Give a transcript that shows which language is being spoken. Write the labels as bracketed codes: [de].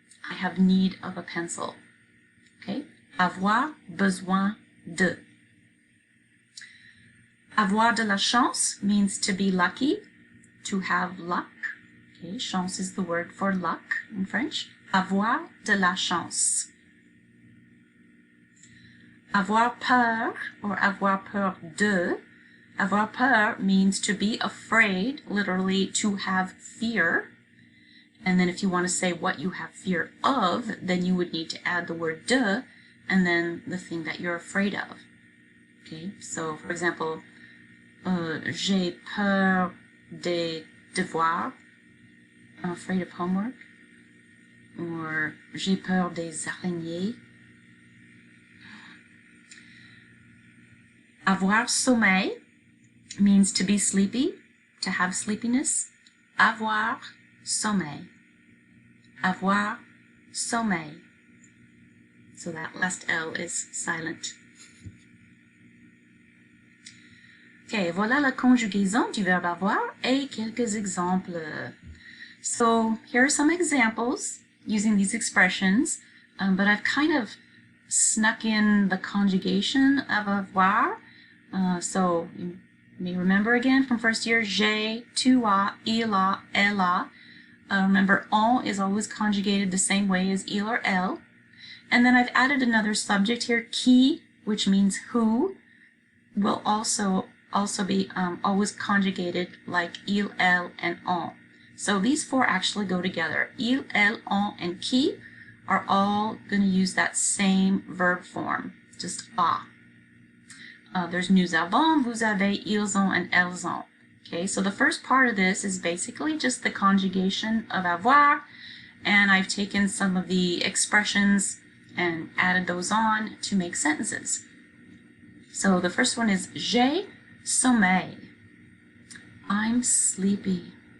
[en] I have need of a pencil. Okay? [fr] Avoir besoin de. Avoir de la chance [en] means to be lucky, to have luck. Okay, chance is the word for luck in French. [fr] Avoir de la chance. Avoir peur, or avoir peur de. Avoir peur [en] means to be afraid, literally to have fear. And then if you want to say what you have fear of, then you would need to add the word de, and then the thing that you're afraid of. Okay, so for example, [fr] j'ai peur des devoirs. [en] I'm afraid of homework. [fr] Or j'ai peur des araignées. Avoir sommeil [en] means to be sleepy, to have sleepiness. [fr] Avoir sommeil. Avoir sommeil. [en] So that last L is silent. [fr] Okay, voilà la conjugaison du verbe avoir et quelques exemples. [en] So here are some examples using these expressions, but I've kind of snuck in the conjugation of avoir. So you may remember again from first year, [fr] j'ai, tu as, il a, elle a. [en] Remember, on is always conjugated the same way as il or elle. And then I've added another subject here, qui, which means who, will also be always conjugated like il, elle, and on. So these four actually go together. Il, elle, on, and qui are all going to use that same verb form, just a. [fr] There's nous avons, vous avez, ils ont, and elles ont. [en] Okay, so the first part of this is basically just the conjugation of avoir, and I've taken some of the expressions and added those on to make sentences. So the first one is [fr] j'ai sommeil. [en] I'm sleepy.